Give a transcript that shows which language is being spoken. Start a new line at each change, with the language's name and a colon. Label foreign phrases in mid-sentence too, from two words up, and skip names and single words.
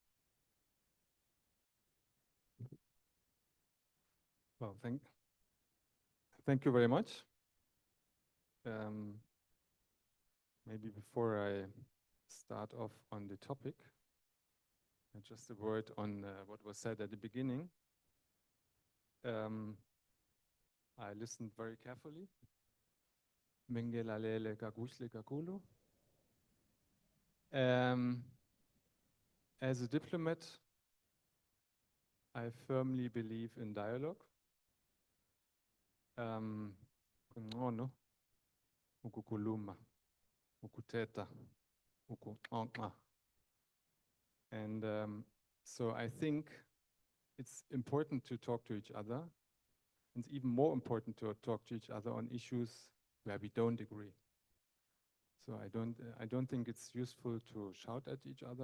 English: Well, thank you very much. Maybe before I start off on the topic, just a word on what was said at the beginning. I listened very carefully.
Zulu: Mengelalele kakuhle kakhulu.
English: As a diplomat, I firmly believe in dialogue.
Zulu: Kungcono ukukhuluma, ukuthetha, ukuxoxa.
English: And so I think it's important to talk to each other. It's even more important to talk to each other on issues where we don't agree. So I don't think it's useful to shout at each other.